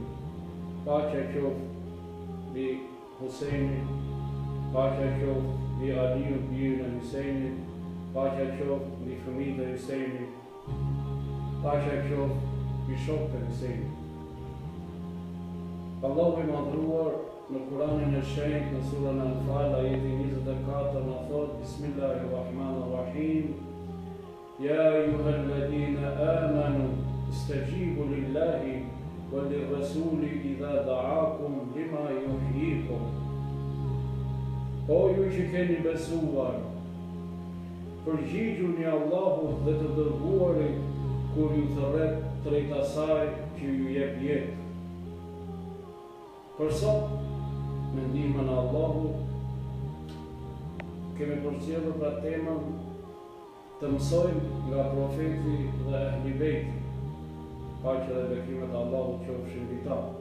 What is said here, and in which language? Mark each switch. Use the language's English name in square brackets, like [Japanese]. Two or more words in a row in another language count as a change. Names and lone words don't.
[Albanian] Paqja qoftë mbi Husejnin, paqja qoftë mbi Aliun, birin e Husejnit, paqja qoftë mbi fëmijët e Husejnit, paqja qoftë mbi shokët e Husejnit. Allahu i madhruar në Kur'anin e shenjtë në surën Al-Anfal ajeti 24 na thot: Bismillahirrahmanirrahim. [Arabic] يا أيها الذين آمنوا استجيبوا لله وللرسول إذا دعاكم لما يحييكم. [Albanian] O ju që keni besuar, përgjigjuni Allahut dhe të dërguarit kur ju thërret drejt asaj që ju jep jetë. Për sot, me ndihmën e Allahut, kemi përcjellur pra temën të mësojmë nga profeti dhe ehli bejti, paqja dhe bekimet e Allahut qofshin mbi ta.